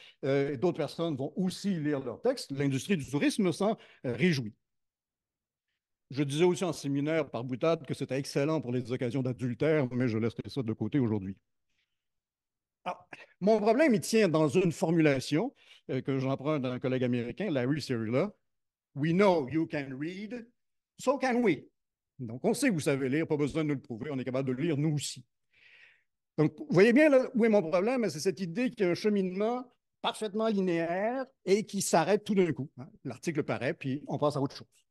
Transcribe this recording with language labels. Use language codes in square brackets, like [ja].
[fr] D'autres personnes vont aussi lire leur texte. L'industrie du tourisme s'en réjouit. Je disais aussi en séminaire par boutade que c'était excellent pour les occasions d'adultère, mais je laisserai ça de côté aujourd'hui. Alors, mon problème, il tient dans une formulation que j'emprunte d'un collègue américain, Larry Cyrilla. [en] We know you can read, so can we. [fr] Donc, on sait que vous savez lire, pas besoin de nous le prouver, on est capable de le lire nous aussi. Donc, vous voyez bien là, où est mon problème, c'est cette idée qu'il y a un cheminement parfaitement linéaire et qui s'arrête tout d'un coup. Hein. L'article paraît, puis on passe à autre chose.